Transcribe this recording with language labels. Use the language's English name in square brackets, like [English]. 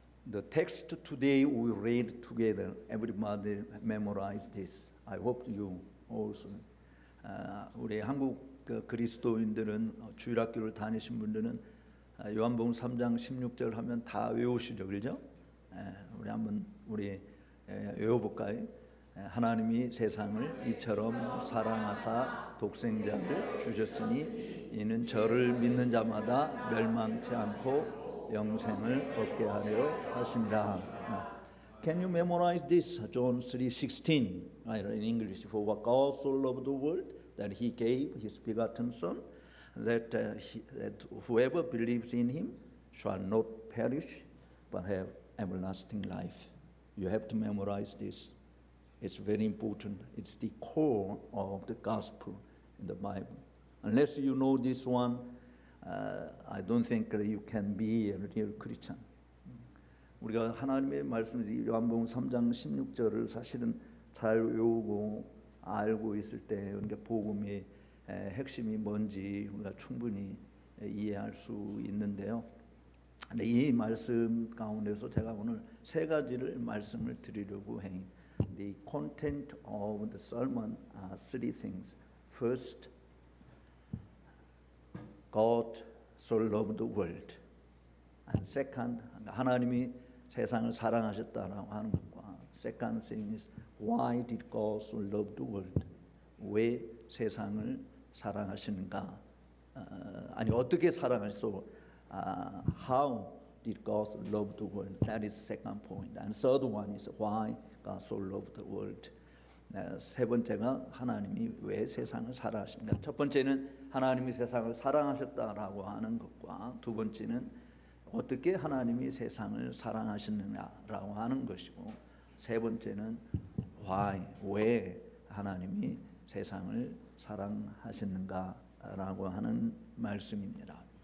[English] The text today we read together. Everybody memorize this. I hope you also. [Korean] 우리 한국 그리스도인들은 주일학교를 다니신 분들은 요한복음 3장 16절 하면 다 외우시죠, 그렇죠? 우리 한번 외워볼까요? 하나님이 세상을 이처럼 사랑하사 독생자를 주셨으니 이는 저를 믿는 자마다 멸망치 않고 영생을 얻게 하려 하십니다. [English] Can you memorize this? John 3:16. I read in English. For what God so loved the world that He gave His begotten Son, that whoever believes in Him shall not perish, but have everlasting life. You have to memorize this. It's very important. It's the core of the gospel in the Bible. Unless you know this one, I don't think that you can be a real Christian. [Korean] 우리가 하나님의 말씀, 요한복음 3장 16절을 사실은 잘 외우고 알고 있을 때 그러니까 복음의 핵심이 뭔지 우리가 충분히 이해할 수 있는데요. 이 말씀 가운데서 제가 오늘 세 가지를 말씀을 드리려고 해요. [English] The content of the sermon are three things. First, God so loved the world. And second, [Korean] 하나님이 세상을 사랑하셨다라고 하는 것과 [English] second thing is why did God so love the world? [Korean] 왜 세상을 사랑하시는가? 아니 어떻게 사랑하시소? [English] How did God so love the world? That is second point. And third one is why God so loved the world. [Korean] 세 번째가 하나님이 왜 세상을 사랑하시는가? 첫 번째는 하나님이 세상을 사랑하셨다라고 하는 것과 두 번째는 어떻게 하나님이 세상을 사랑하시느냐라고 하는 것이고 세 번째는 why, 왜 하나님이 세상을 사랑하시는가라고 하는 말씀입니다.